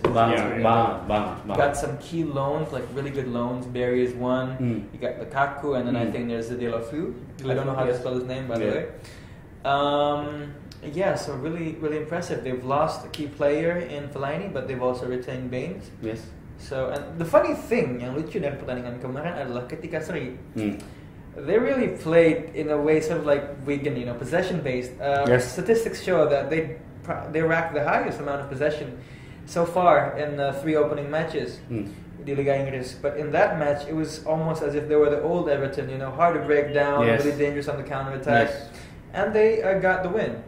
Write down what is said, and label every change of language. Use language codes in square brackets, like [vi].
[en] Got some key loans, like really good loans. Barry is one. You got Lukaku, and then I think there's the Deulofeu. I don't know how to spell his name, by the way. So really, really impressive. They've lost a key player in Fellaini, but they've also retained Baines. Yes. So, and the funny thing [id] yang lucu dari pertandingan kemarin adalah ketika seri, [en] they really played in a way sort of like Wigan, possession based. Yes. Statistics show that they racked the highest amount of possession so far in 3 opening matches. [id] Di Liga Inggris, [en] but in that match it was almost as if they were the old Everton, hard to break down, really dangerous on the counter attack, and they got the win.